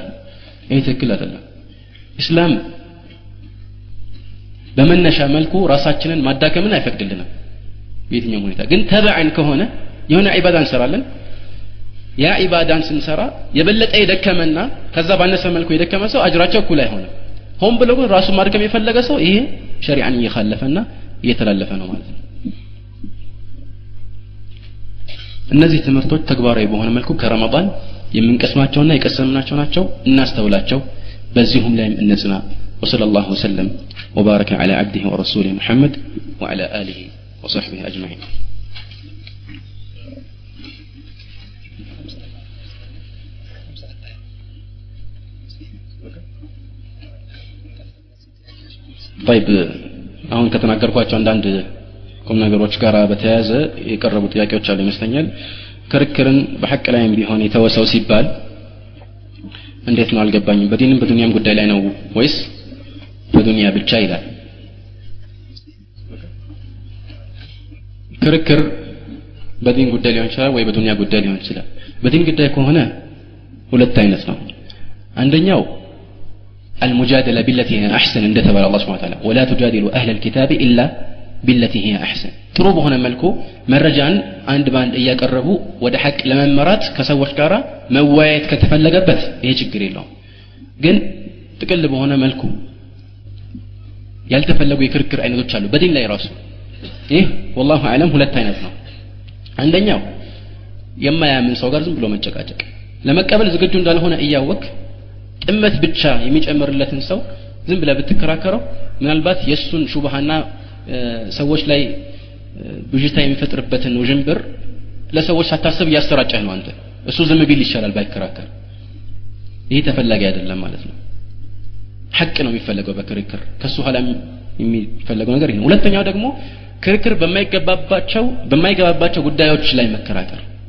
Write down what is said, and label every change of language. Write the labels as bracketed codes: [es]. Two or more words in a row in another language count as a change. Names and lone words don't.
[am] ይሄ ትክክል አይደለም። እስላም በመነሻ መልኩ ራሳችንን ማዳከምን አይፈቅድልንም። በየትኛውም ሁኔታ ግን ተበዓን ከሆነ የሆነ ዒባዳ እንሰራለን። ያ ዒባዳን ስንሰራ የበለጠ የደከመና ከዛ ባነሰ መልኩ የደከመ ሰው አጅራቸው እኩል አይሆንም። ሆን ብሎ ግን ራሱን ማድከም የፈለገ ሰው ይሄ ሸሪዓን እየኻለፈና እየተላለፈ ነው ማለት ነው። እነዚህ ትምህርቶች ተግባራዊ በሆነ መልኩ ከረመዳን የምንቀስማቸውና የቀሰምናቸው ናቸው። እናስተውላቸው፣ በዚሁም ላይም እንጽና። [ar] وصلى الله وسلم وبارك على عبده ورسوله محمد وعلى آله وصحبه أجمعين. [am] طيب አሁን ከተናገርኳቸው አንዳንድ ቁም ነገሮች ጋር በተያያዘ የቀረቡ ጥያቄዎች አሉ ይመስለኛል። ክርክርን በሐቅ ላይም ቢሆን የተወሰው ሲባል እንዴት ነው አልገባኝም። በዲንም በዱንያም ጉዳይ ላይ ነው ወይስ በዱንያ ብቻ ይላል? ክርክር በዲን ጉዳይ ሊሆን ይችላል ወይ በዱንያ ጉዳይ ሊሆን ይችላል። በዲን ጉዳይ ከሆነ ሁለት አይነት ነው። አንደኛው [ar] المجادله بالتي هي احسن [am] እንደ ተባለ አላህ [ar] سبحانه وتعالى ولا تجادلوا اهل الكتاب الا بالتي هي احسن [am] ጥሩ በሆነ መልኩ መረጃን አንድ ባንድ እያቀረቡ ወደ ሐቅ ለመመራት ከሰዎች ጋር መወያየት ከተፈለገበት ይሄ ችግር የለውም። ግን ጥቅል በሆነ መልኩ ያልተፈለጉ የክርክር አይነቶች አሉ በዲን ላይ ራሱ። ይህ [ar] والله اعلم [am] ሁለት አይነት ነው። አንደኛው የማያምን ሰው ጋር ዝም ብሎ መጨቃጨቅ ለመቀበል ዝግጁ እንዳልሆነ እያወቅ ጥመት ብቻ የሚጨምርለትን ሰው ዝም ብለህ ብትከራከረው ምናልባት የሱን ሹብሃና ሰዎች ላይ ብጅታ የሚፈጥርበትን ውዥንብር ለሰዎች ሳታስብ ያስተራጨህ ነው አንተ እሱ ዝም ቢል ይሻላል ባይከራከር ይሄ ተፈላጊ አይደለም ማለት ነው ሐቅ ነው የሚፈልገው በክርክር ከሱ ኋላ የሚፈልገው ነገር ይሄ ነው ሁለተኛው ደግሞ ክርክር በማይገባባቸው ጉዳዮች ላይ መከራከር